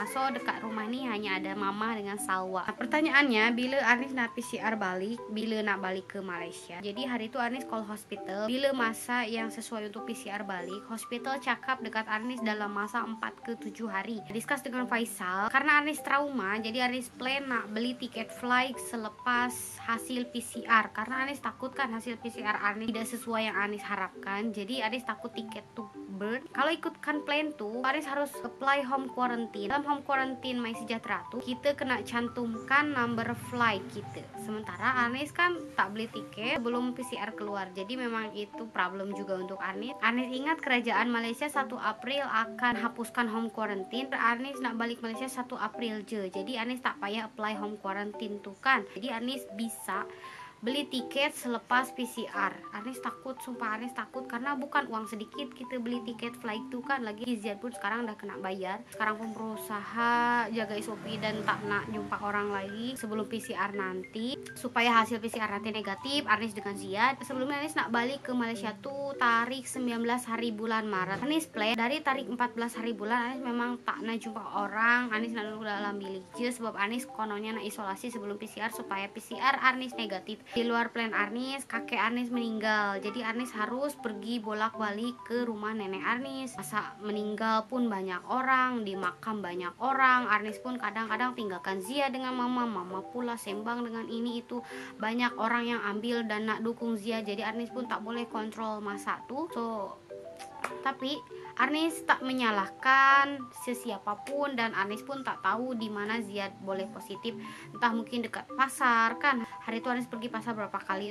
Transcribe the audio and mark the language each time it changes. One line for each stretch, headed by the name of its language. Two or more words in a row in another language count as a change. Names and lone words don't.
Malay: So dekat rumah ni hanya ada mama dengan Salwa. Nah, pertanyaannya bila Arnis nak PCR balik, bila nak balik ke Malaysia. Jadi hari itu Arnis call hospital, bila masa yang sesuai untuk PCR balik, hospital cakap dekat Arnis dalam masa 4 ke 7 hari. Discuss dengan Faisal, karena Arnis trauma, jadi Arnis plan nak beli tiket flight selepas hasil PCR. Karena Arnis takut kan hasil PCR Arnis tidak sesuai yang Arnis harapkan. Jadi Arnis takut tiket tuh burn. Kalau ikutkan plan tuh, Arnis harus apply
English: home quarantine.
Malay: Dalam
English: home quarantine
Malay: MySejahtera tuh, kita kena cantumkan
English: number flight
Malay: kita. Sementara Arnis kan tak beli tiket belum PCR keluar. Jadi memang itu problem juga untuk Arnis. Arnis ingat kerajaan Malaysia 1 April akan hapuskan
English: home quarantine.
Malay: Arnis nak balik Malaysia 1 April je. Jadi Arnis tak payah apply
English: home quarantine
Malay: tuh kan. Jadi Arnis bisa beli tiket selepas PCR. Arnis takut, sumpah Arnis takut, karena bukan uang sedikit kita beli tiket flight tuh kan. Lagi Ziad pun sekarang udah kena bayar. Sekarang pun berusaha jaga SOP dan tak nak jumpa orang lagi sebelum PCR nanti, supaya hasil PCR nanti negatif. Arnis dengan Ziad sebelumnya Arnis nak balik ke Malaysia tuh tarik 19 hari bulan Maret. Arnis plan dari tarik 14 hari bulan Arnis memang tak nak jumpa orang. Arnis nak duduk dalam bilik je sebab Arnis kononnya nak isolasi sebelum PCR supaya PCR Arnis negatif.
Indonesian: Di luar plan Arnis, kakek Arnis meninggal. Jadi Arnis harus pergi bolak-balik ke rumah nenek Arnis. Masa meninggal pun banyak orang, di makam banyak orang.
Malay: Arnis pun kadang-kadang tinggalkan Zia dengan mama pula sembang dengan ini itu. Banyak orang yang ambil dan nak dukung Zia. Jadi Arnis pun tak boleh kontrol masa tuh. Tapi Arnis tak menyalahkan sesiapapun dan Arnis pun tak tahu di mana Ziad boleh positif. Entah mungkin dekat pasar kan. Hari itu Arnis pergi pasar berapa kali.